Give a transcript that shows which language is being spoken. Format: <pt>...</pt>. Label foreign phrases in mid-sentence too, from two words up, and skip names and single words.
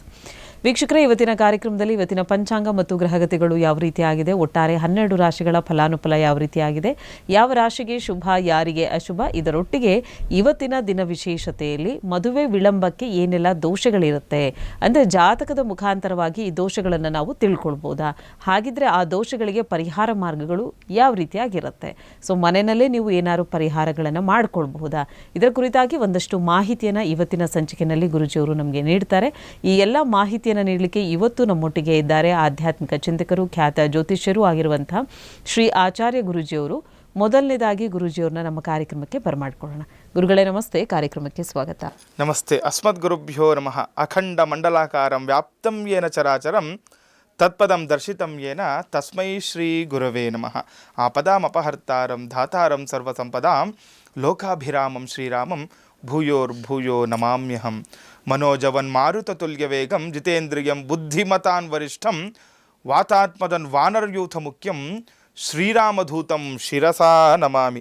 <kn>ವೀಕ್ಷಕರೇ, ಇವತ್ತಿನ ಕಾರ್ಯಕ್ರಮದಲ್ಲಿ ಇವತ್ತಿನ ಪಂಚಾಂಗ ಮತ್ತು ಗ್ರಹಗತಿಗಳು ಯಾವ ರೀತಿಯಾಗಿದೆ, ಒಟ್ಟಾರೆ 12 ರಾಶಿಗಳ ಫಲಾನುಫಲ ಯಾವ ರೀತಿಯಾಗಿದೆ, ಯಾವ ರಾಶಿಗೆ ಶುಭ, ಯಾರಿಗೆ ಅಶುಭ, ಇದರೊಟ್ಟಿಗೆ ಇವತ್ತಿನ ದಿನ ವಿಶೇಷತೆಯಲ್ಲಿ ಮದುವೆ ವಿಳಂಬಕ್ಕೆ ಏನೆಲ್ಲ ದೋಷಗಳಿರುತ್ತೆ, ಅಂದರೆ ಜಾತಕದ ಮುಖಾಂತರವಾಗಿ ಈ ದೋಷಗಳನ್ನು ನಾವು ತಿಳ್ಕೊಳ್ಬೋದಾ, ಹಾಗಿದ್ರೆ ಆ ದೋಷಗಳಿಗೆ ಪರಿಹಾರ ಮಾರ್ಗಗಳು ಯಾವ ರೀತಿಯಾಗಿರುತ್ತೆ, ಸೊ ಮನೆಯಲ್ಲೇ ನೀವು ಏನಾದ್ರು ಪರಿಹಾರಗಳನ್ನು ಮಾಡ್ಕೊಳ್ಬಹುದಾ, ಇದರ ಕುರಿತಾಗಿ ಒಂದಷ್ಟು ಮಾಹಿತಿಯನ್ನು ಇವತ್ತಿನ ಸಂಚಿಕೆಯಲ್ಲಿ ಗುರುಜಿಯವರು ನಮಗೆ ನೀಡ್ತಾರೆ. ಈ ಎಲ್ಲ ಮಾಹಿತಿ ನೀಡಲಿಕ್ಕೆ ಇವತ್ತು ನಮ್ಮೊಟ್ಟಿಗೆ ಇದ್ದಾರೆ ಆಧ್ಯಾತ್ಮಿಕ ಚಿಂತಕರು, ಖ್ಯಾತ ಜ್ಯೋತಿಷ್ಯರು ಆಗಿರುವಂತಹ ಶ್ರೀ ಆಚಾರ್ಯ ಗುರೂಜಿಯವರು. ಮೊದಲನೇದಾಗಿ ಗುರೂಜಿಯವ್ರನ್ನ ನಮ್ಮ ಕಾರ್ಯಕ್ರಮಕ್ಕೆ ಬರಮಾಡ್ಕೊಳ್ಳೋಣ. ಗುರುಗಳೇ ನಮಸ್ತೆ, ಕಾರ್ಯಕ್ರಮಕ್ಕೆ ಸ್ವಾಗತ.</kn> <sa>ನಮಸ್ತೆ. ಅಸ್ಮದ್ ಗುರುಭ್ಯೋ ನಮಃ. ಅಖಂಡ ಮಂಡಲಾಕಾರಂ ವ್ಯಾಪ್ತಂ ಯೇನ ಚರಾಚರಂ ತತ್ಪದಂ ದರ್ಶಿತಂ ಯೇನ ತಸ್ಮೈ ಶ್ರೀ ಗುರವೇ ನಮಃ. ಆಪದಾಮಪಹರ್ತಾರಂ ಧಾತಾರಂ ಸರ್ವಸಂಪದಾಂ ಲೋಕಾಭಿರಾಮಂ ಶ್ರೀರಾಮಂ ಭೂಯೋರ್ಭೂಯೋ ನಮಾಮ್ಯಹಂ. ಮನೋಜವನ್ ಮಾರುತತುಲ್ಯ ವೇಗಂ ಜಿತೇಂದ್ರಿಯಂ ಬುದ್ಧಿಮತಾನ್ ವರಿಷ್ಠಂ ವಾತಾತ್ಮದನ್ ವಾನರಯೂಥ ಮುಖ್ಯಂ ಶ್ರೀರಾಮಧೂತಂ ಶಿರಸಾ ನಮಾಮಿ.</sa>